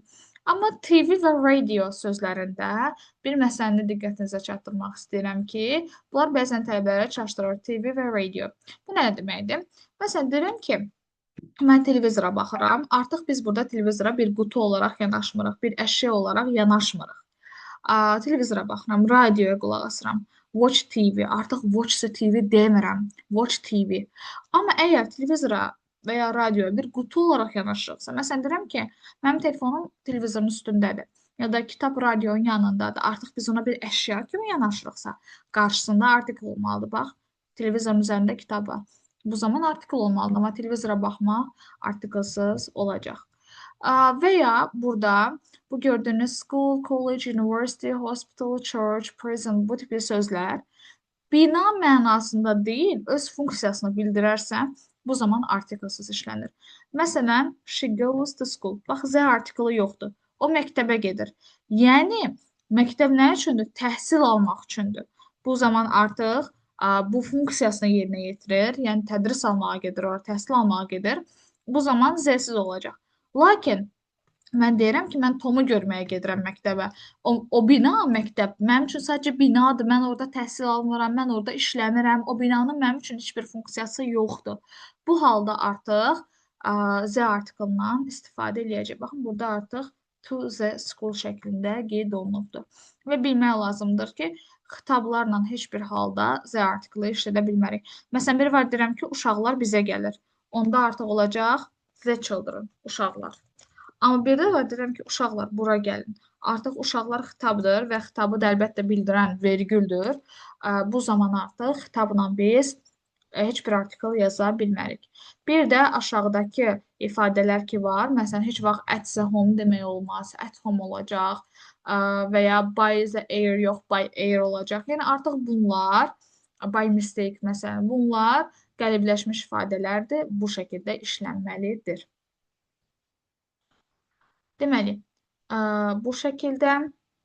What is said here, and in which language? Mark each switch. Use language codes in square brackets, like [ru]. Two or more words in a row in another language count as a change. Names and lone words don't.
[az] Amma TV və radio sözlərində bir məsələni diqqətinizə çatdırmaq istəyirəm ki, bunlar bəzən tələbələrə çaşdırır TV və radio. Bu nə deməkdir? Məsələn, deyirəm ki, mən televizora baxıram. Artıq biz burada televizora bir qutu olaraq yanaşmırıq, bir əşya olaraq yanaşmırıq. Televizora baxıram, radioya qulaq asıram. [en] Watch TV, artıq watch the TV demirəm. Watch TV. [az] Amma əgər televizora və ya radioya bir qutu olaraq yanaşırıqsa, məsələn, deyirəm ki, mənim telefonum televizorun üstündədir ya da kitab radionun yanındadır. Artıq biz ona bir əşya kimi yanaşırıqsa, qarşısında artikl olmalıdır. Bax, televizorun üzərində kitab var. Bu zaman artikl olmalıdır, amma televizora baxmaq artiklsız olacaq. Və ya burada bu gördüyünüz [en] school, college, university, hospital, church, prison [az] bu tipli sözlər Bina mənasında deyil, öz funksiyasını bildirərsə, bu zaman artiklsız işlənir. Məsələn, [en] she goes to school. [az] Bax, Z artiklı yoxdur. O məktəbə gedir. Yəni, məktəb nə üçündür? Təhsil almaq üçündür. Bu zaman artıq bu funksiyasını yerinə yetirir. Yəni, tədris almağa gedir, ora təhsil almağa gedir. Bu zaman Z-siz olacaq. Lakin mən deyirəm ki, mən Tomu görməyə gedirəm məktəbə. O bina məktəb mənim üçün sadəcə binadır. Mən orada təhsil almıram, mən orada işləmirəm. O binanın mənim üçün heç bir funksiyası yoxdur. Bu halda artıq Z artiklından istifadə eləyəcək. Baxın, burada artıq [en] to the school [az] şəklində qeyd olunubdur. Və bilmək lazımdır ki, xitablarla heç bir halda Z artiklı işlədə bilmərik. Məsələn, bir var deyirəm ki, uşaqlar bizə gəlir. Onda artıq olacaq [en] the children, [az] uşaqlar. Amma bir də var deyirəm ki, uşaqlar bura gəlin. Artıq uşaqlar xitabdır və xitabı da əlbəttə bildirən vergüldür. Bu zaman artıq xitabla biz heç bir artikl yaza bilmərik. Bir də aşağıdakı ifadələr ki var. Məsələn, heç vaxt [en] at the home [az] demək olmaz. [en] At home [az] olacaq və ya [en] by the air [az] yox, [en] by air [az] olacaq. Yəni artıq bunlar [en] by mistake [az] məsələn, bunlar qəlibləşmiş ifadələrdir. Bu şəkildə işlənməlidir. Deməli, bu şəkildə